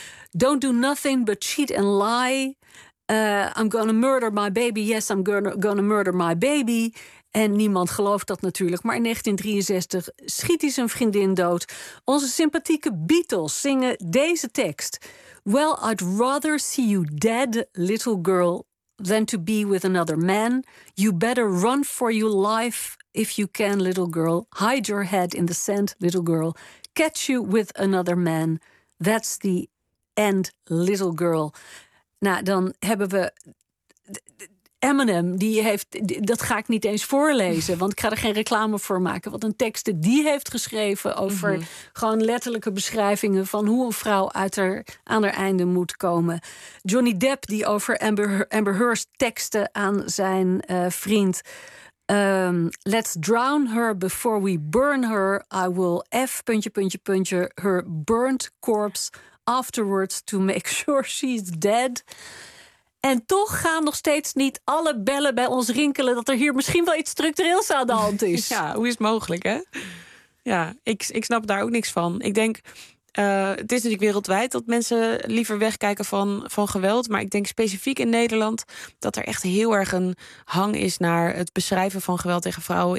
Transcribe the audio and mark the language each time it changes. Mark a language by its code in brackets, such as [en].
[en] Don't do nothing but cheat and lie. I'm gonna murder my baby. Yes, I'm gonna murder my baby. [nl] En niemand gelooft dat natuurlijk. Maar in 1963 schiet hij zijn vriendin dood. Onze sympathieke Beatles zingen deze tekst. [en] Well, I'd rather see you dead, little girl, than to be with another man. You better run for your life if you can, little girl. Hide your head in the sand, little girl. Catch you with another man. That's the end, little girl. [nl] Nou, dan hebben we Eminem, die heeft, dat ga ik niet eens voorlezen, want ik ga er geen reclame voor maken. Wat een tekst die heeft geschreven over gewoon letterlijke beschrijvingen van hoe een vrouw aan haar einde moet komen. Johnny Depp, die over Amber Heard teksten aan zijn vriend. [en] Let's drown her before we burn her. I will F... her burnt corpse afterwards to make sure she's dead. [nl] En toch gaan nog steeds niet alle bellen bij ons rinkelen dat er hier misschien wel iets structureels aan de hand is. Ja, hoe is het mogelijk, hè? Ja, ik snap daar ook niks van. Ik denk, het is natuurlijk wereldwijd dat mensen liever wegkijken van geweld. Maar ik denk specifiek in Nederland dat er echt heel erg een hang is naar het beschrijven van geweld tegen vrouwen.